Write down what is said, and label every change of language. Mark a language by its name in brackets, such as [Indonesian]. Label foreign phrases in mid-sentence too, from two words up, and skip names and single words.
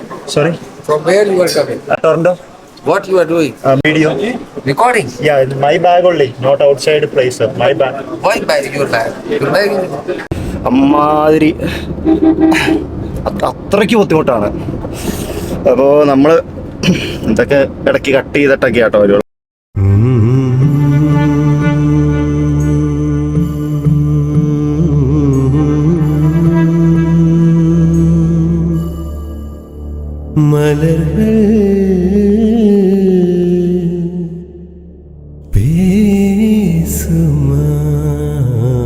[Malayalam] സോറി, [English] From where you are coming? [Malayalam] ടൊറന്റോ. [English] What you are doing? [Malayalam] വീഡിയോ. [English] Recording? my bag only, not outside place. my bag. Why buy your bag? Your bag is... [Malayalam] അമ്മാതിരി അത്രയ്ക്ക് ബുദ്ധിമുട്ടാണ്. അപ്പോൾ നമ്മൾ ഇതൊക്കെ ഇടയ്ക്ക് കട്ട് ചെയ്തിട്ടൊക്കെ ആട്ടോ ഒരു [Tamil] மலர்கள் பேசுமா